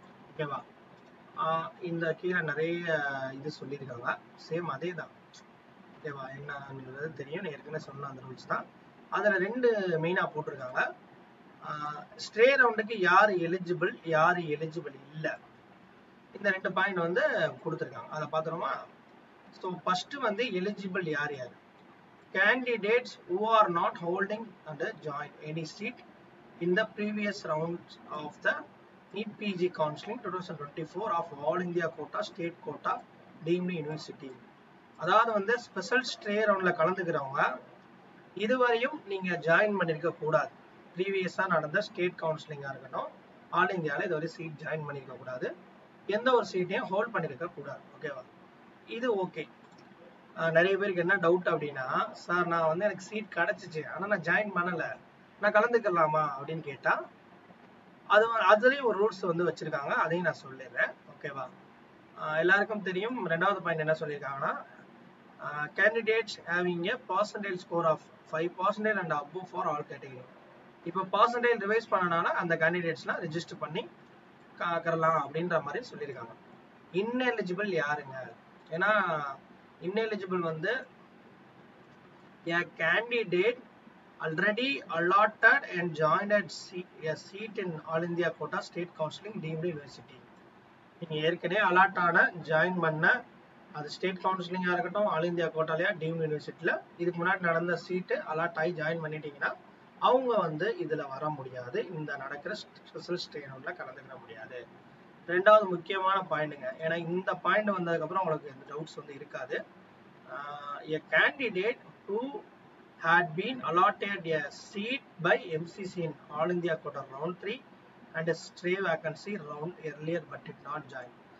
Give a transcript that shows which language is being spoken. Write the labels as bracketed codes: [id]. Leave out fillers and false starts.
[ta] ஓகேவா? இந்த கீழே நிறைய இது சொல்லியிருக்காங்க. சேம் அதே தான். ஓகேவா? என்னன்றது தெரியும், ஏற்கனவே சொன்ன அந்த ரூல்ஸ் தான். அதில் 2 மெயினாக போட்டிருக்காங்க. ஸ்ட்ரே ரவுண்டுக்கு யார் எலிஜிபிள் யார் எலிஜிபிள் இல்லை, இந்த 2 பாயிண்ட் வந்து கொடுத்துருக்காங்க. அதை பார்த்துருமா? ஸோ ஃபர்ஸ்ட் வந்து எலிஜிபிள் யார் யார்? [en] Candidates who are not holding and join any seat in the previous rounds of the NEET PG counseling 2024 of all India quota, state quota, deemed university. [ta] அதாவது வந்து ஸ்பெஷல் ஸ்ட்ரே ரவுண்ட்ல கலந்துக்கிறவங்க இதுவரையும் நீங்க join பண்ணிருக்க கூடாது. ப்ரீவியஸா நடந்த ஸ்டேட் கவுன்சிலிங்கா இருக்கட்டும், ஆல் இந்தியாவில் இதுவரை சீட் ஜாயின் பண்ணிருக்க கூடாது, எந்த ஒரு சீட்டையும் ஹோல்ட் பண்ணிருக்க கூடாது. ஓகேவா? இது ஓகே. நிறைய பேருக்கு என்ன டவுட் அப்படின்னா, சார் நான் வந்து எனக்கு சீட் கிடைச்சிச்சு ஆனால் நான் ஜாயின் பண்ணலை, நான் கலந்துக்கலாமா அப்படின்னு கேட்டா, அதுலேயும் ஒரு ரூல்ஸ் வந்து வச்சிருக்காங்க, அதையும் நான் சொல்லிடுறேன். ஓகேவா? எல்லாருக்கும் தெரியும். 2வது பாயிண்ட் என்ன சொல்லியிருக்காங்கன்னா, [en] Candidates having a percentage score of 5% and above for all category. [ta] இப்போ பர்சன்டேஜ் ரிவைஸ் பண்ணனால அந்த கேண்டிடேட்ஸ்லாம் ரெஜிஸ்டர் பண்ணி கரலாம் அப்படின்ற மாதிரி சொல்லியிருக்காங்க. இன்எலிஜிபிள் யாருங்க? [en] ஏன்னா ineligible வந்து a candidate already allotted and joined a seat in All India quota state counseling deemed university. [ta] நீங்க ஏற்கனவே அலாட் ஆன ஜாயின் பண்ண அது ஸ்டேட் கவுன்சிலிங்கா இருக்கட்டும், ஆல் இந்தியா கோட்டாலையா டீம்டு யூனிவர்சிட்டியில இதுக்கு முன்னாடி நடந்த சீட்டு அலாட் ஆகி ஜாயின் பண்ணிட்டீங்கன்னா அவங்க வந்து இதுல வர முடியாது, இந்த நடக்கிற ஸ்பெஷல் ஸ்டே ரவுண்ட்ல கலந்துக்கிற முடியாது. 2வது முக்கியமான பாயிண்ட்டுங்க. ஏன்னா இந்த பாயிண்ட் வந்ததுக்கு அப்புறம் உங்களுக்கு எந்த டவுட்ஸ் வந்து இருக்காது. [en] A candidate who had been allotted a seat by MCC in All India quota round 3 and a stray vacancy round earlier but did not join.